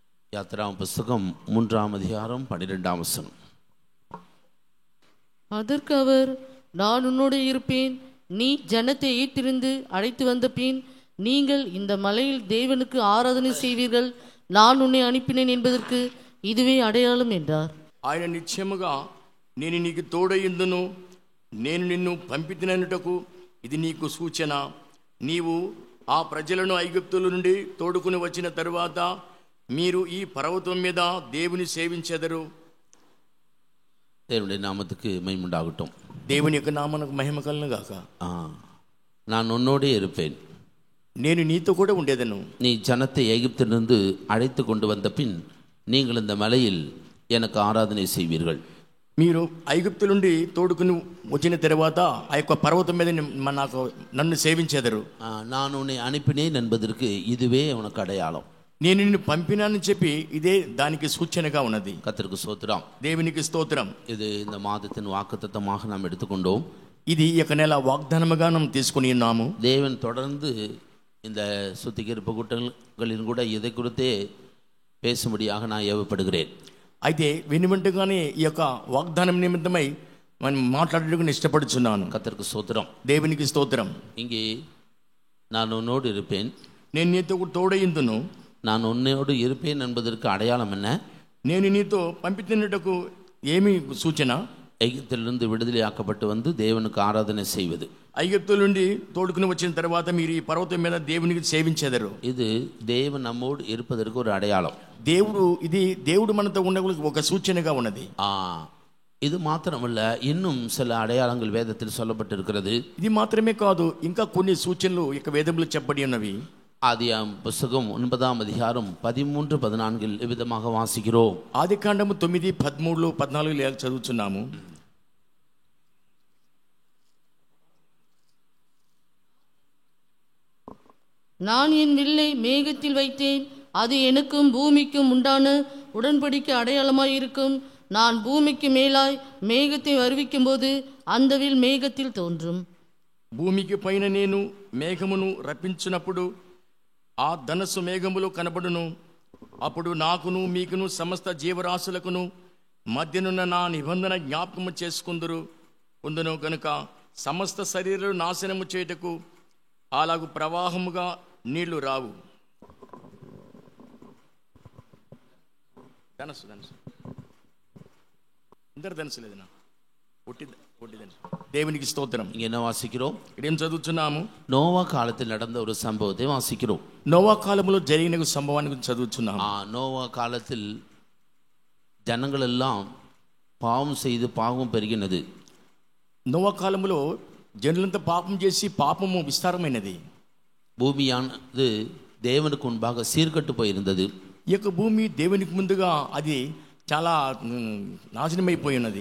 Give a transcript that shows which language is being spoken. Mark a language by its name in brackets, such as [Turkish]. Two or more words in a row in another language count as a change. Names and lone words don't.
[Tamil] யாத்திராம் புஸ்தகம் 3ஆம் அதிகாரம் 12ஆம் வசனம். அதற்கு அவர், நான் உன்னோடு இருப்பேன், நீ ஜனத்தை ஈர்த்திருந்து அழைத்து வந்த பின் நீங்கள் இந்த மலையில் தேவனுக்கு ஆராதனை செய்வீர்கள், நான் உன்னை அனுப்பினேன் என்பதற்கு இதுவே அடையாளம் என்றார். [Telugu] ఆయన నిశ్చయముగా నేను నీకు తోడయిందును, నేను నిన్ను పంపితిననుటకు ఇది నీకు సూచన. నీవు ఆ ప్రజలను ఐగుప్తుల నుండి తోడుకుని వచ్చిన తరువాత మీరు ఈ పర్వతం మీద దేవుని సేవించెదరు. [Tamil] தேவனுடைய நாமத்துக்கு மகிமை உண்டாகட்டும். [Telugu] దేవుని యొక్క నామమునకు మహిమ కలుగును గాక. [Tamil] நான் உன்னோடே இருப்பேன், [Telugu] నేను నీతో కూడా ఉండేదను. [Tamil] நீ ஜனத்தை எகிப்திலிருந்து அழைத்து கொண்டு வந்த பின் நீங்கள் இந்த மலையில் எனக்கு ஆராதனை செய்வீர்கள். [Telugu] మీరు ఐగుప్తు నుండి తోడుకుని వచ్చిన తర్వాత ఆ యొక్క పర్వతం మీద నన్ను సేవించెదరు. [Tamil] நான் உன்னை அனுப்பினேன் என்பதற்கு இதுவே உனக்கு அடையாளம். [Telugu] నేను నిన్ను పంపినానని చెప్పి ఇదే దానికి సూచనగా ఉన్నది. [Tamil] கர்த்தருக்கு ஸ்தோத்திரம். [Telugu] దేవునికి స్తోత్రం. [Tamil] இது இந்த மாதத்தின் வாக்குத்தத்தமாக நாம் எடுத்துக்கொண்டோம். [Telugu] ఇది ఈ యొక్క నెల వాగ్దానముగా మనం తీసుకుని ఉన్నాము. [Tamil] தேவன் தொடர்ந்து இந்த சுத்திகரிப்பு கூட்டங்களின் கூட இதை குறித்தே பேசும்படியாக நான் ஏவப்படுகிறேன். [Telugu] అయితే వెనువెంటగానే ఈ యొక్క వాగ్దానం నిమిత్తమై మనం మాట్లాడడానికి ఇష్టపడుచున్నాను. [Tamil] கர்த்தருக்கு ஸ்தோத்திரம். [Telugu] దేవునికి స్తోత్రం. [Tamil] இங்கே நான் உன்னோடு இருப்பேன், [Telugu] నేను నీతో తోడయిందును. [Tamil] நான் உன்னோடு இருப்பேன் என்பதற்கு அடையாளம் என்ன? [Telugu] నేను నీతో పంపితున్నటకు ఏమి సూచన? [Tamil] எகிப்திலிருந்து விடுதலையாக்கப்பட்டு வந்து தேவனுக்கு ஆராதனை செய்வது. [Telugu] ఐగుప్తు నుండి తోడుకుని వచ్చిన తర్వాత మీరు ఈ పర్వతం మీద దేవునికి సేవించెదరు. [Tamil] இது தேவன் நம்மோடு இருப்பதற்கு ஒரு அடையாளம். [Telugu] దేవుడు మనతో ఉండగలిగే ఒక సూచనగా ఉన్నది. [Tamil] இது மாத்திரமல்ல, இன்னும் சில அடையாளங்கள் வேதத்தில் சொல்லப்பட்டிருக்கிறது. [Telugu] ఇది మాత్రమే కాదు, ఇంకా కొన్ని సూచనలు ఇక వేదంలో చెప్పబడి ఉన్నవి. [Tamil] ஆதியாம் புஸ்தகம் 9ஆம் அதிகாரம் 13-14 விதமாக வாசிக்கிறோம். [Telugu] ఆదికాండము 9, 13, 14 చదువుచున్నాము. [Tamil] நான் என் வில்லை மேகத்தில் வைத்தேன், அது எனக்கும் பூமிக்கும் உண்டான உடன்படிக்கை அடையாளமாயிருக்கும். நான் பூமிக்கு மேலாய் மேகத்தை வருவிக்கும் போது அந்த வில் மேகத்தில் தோன்றும். [Telugu] భూమికి పైన నేను మేఘమును రప్పించినప్పుడు ఆ ధనస్సు మేఘములో కనబడును. అప్పుడు నాకును మీకును సమస్త జీవరాశులకును మధ్యనున్న నా నిబంధన జ్ఞాపకము చేసుకుందును కనుక సమస్త శరీరాలు నాశనము చేయుటకు అలాగు ప్రవాహముగా నీళ్లు రావు. ధనస్సు ఇందరు ధనస్సు లేదనా, పొట్టి ధనస్సు. దేవునికి స్తోత్రం. [Tamil] என்ன வாசிக்கிறோம்? [Telugu] ఇదేం చదువుతున్నాము? [Tamil] நோவா காலத்தில் நடந்த ஒரு சம்பவத்தை வாசிக்கிறோம். [Telugu] నోవా కాలంలో జరిగిన సంభవాన్ని గురించి చదువుతున్నాము. [Tamil] நோவா காலத்தில் ஜனங்கள் எல்லாம் பாவம் செய்து பாவம் பெருகினது. [Telugu] నోవా కాలంలో జనులంతా పాపం చేసి పాపము విస్తారమైనది. [Tamil] பூமியானது தேவனுக்கு முன்பாக சீர்கட்டு போயிருந்தது. [Telugu] ఈ యొక్క భూమి దేవునికి ముందుగా అది చాలా నాశనమైపోయి ఉన్నది.